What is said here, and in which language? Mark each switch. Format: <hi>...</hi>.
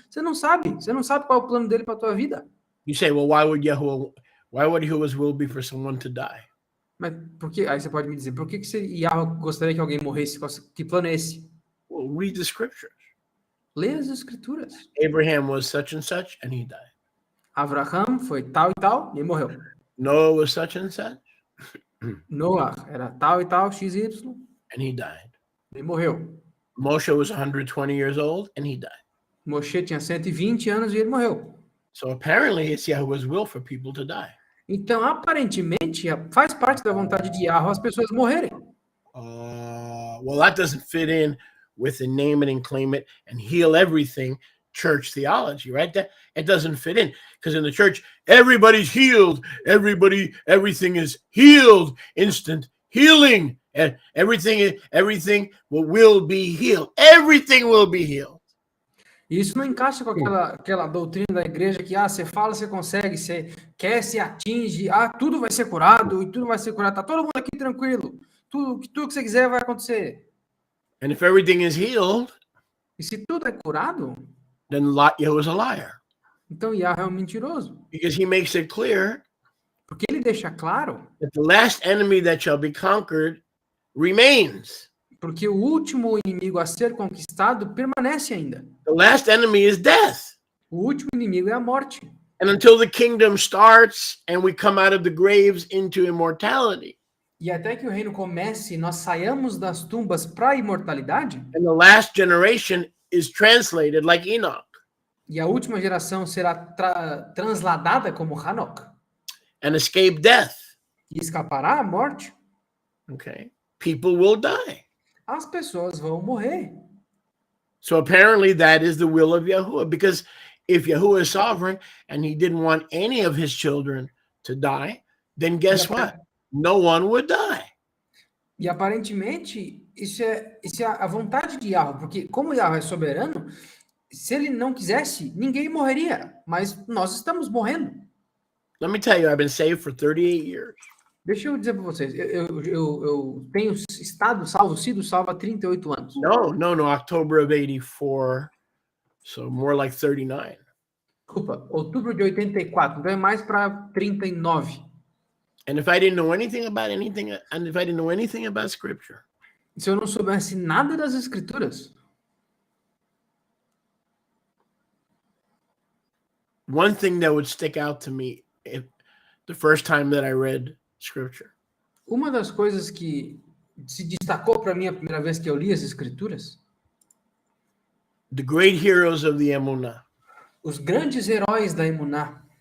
<pt>Você não sabe qual é o plano dele para a tua vida.</pt> <en>You say, well, why would Yahuwah's will be for someone to die?</en> <pt>Mas por que? Aí você pode me dizer, por que Yahweh gostaria que alguém morresse? Que plano é esse?</pt> <en>Well, read the scriptures.</en> <pt>Lê as escrituras.</pt> <en>Abraham was such and such, and he died.</en> <pt>Abraham foi tal e tal, e morreu.</pt> <en>Noah was such and such.</en> <pt>Noah era tal e tal, XY,</pt> <en>and he died.</en> <pt>E morreu.</pt> <en>Moshe was 120 years old, and he died.</en> <pt>Moshe tinha 120 anos e ele morreu.</pt> <en>So apparently it's Yahweh's will for people to die.</en> <pt>Então, aparentemente, faz parte da vontade de Yahweh as pessoas morrerem.</pt> <en>Well, that doesn't fit in with the name it and claim it and heal everything church theology, right? That it doesn't fit in because in the church, everybody's healed. Everything is healed, instant healing, and everything will be healed. Everything will be healed.</en> <pt>Isso não encaixa com aquela doutrina da igreja que você fala, você consegue, você quer, se atinge, tudo vai ser curado e tudo vai ser curado. Tá todo mundo aqui tranquilo. Tudo que você quiser vai acontecer.</pt> <en>And if everything is healed,</en> <pt>e se tudo é curado,</pt> <en>then Yahweh is a liar.</en> <pt>Então Yahweh é um mentiroso.</pt> <en>Because he makes it clear</en> <pt>porque ele deixa claro</pt> <en>that the last enemy that shall be conquered remains.</en> <pt>Porque o último inimigo a ser conquistado permanece ainda.</pt> <en>The last enemy is death.</en> <pt>O último inimigo é a morte.</pt> <en>And until the kingdom starts and we come out of the graves into immortality.</en> <pt>E até que o reino comece, nós saiamos das tumbas para a imortalidade.</pt> <en>And the last generation is translated like Enoch.</en> <pt>E a última geração será transladada como Hanok</pt> <en>and escape death.</en> <pt>e escapará à morte.</pt> <en>Okay. People will die.</en> <pt>As pessoas vão morrer.</pt> <en>So apparently that is the will of Yahuwah, because if Yahuwah is sovereign and he didn't want any of his children to die, then guess what? No one would die.</en> <pt>E aparentemente, isso é a vontade de Yahweh, porque como Yahweh é soberano, se ele não quisesse, ninguém morreria, mas nós estamos morrendo.</pt> <en>Let me tell you, I've been saved for 38 years.</en> <pt>Deixa eu dizer para vocês, eu tenho sido salvo há 38 anos.</pt> <en>No, October of 84, so more like 39.</en> <pt>Desculpa, outubro de 84, então é mais para 39.</pt> <en>And if I didn't know anything about and if I didn't know anything about scripture,</en> <pt>Se eu não soubesse nada das escrituras,</pt> <en>one thing that would stick out to me the first time that I read scripture,</en> <pt>uma das coisas que se destacou para mim a primeira vez que eu li as escrituras,</pt> <en>the great heroes of the Emunah,</en> <pt>os grandes heróis da Emuná.</pt>